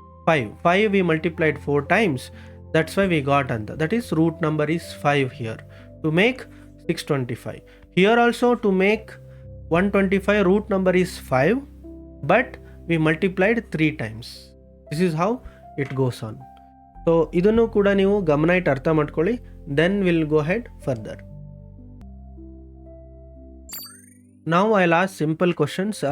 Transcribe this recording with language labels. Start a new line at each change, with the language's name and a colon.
English: 5 we multiplied 4 times, that's why we got ಅಂತ. That is root number is 5 here to make 625. Here also to make 125 root number is 5, but we multiplied 3 times. This is how it goes on.
Kannada: So ಇದನ್ನು ಕೂಡ ನೀವು ಗಮನ ಇಟ್ಟು ಅರ್ಥ ಮಾಡ್ಕೊಳ್ಳಿ.
English: Then we'll go ahead further. Now I'll ask simple questions.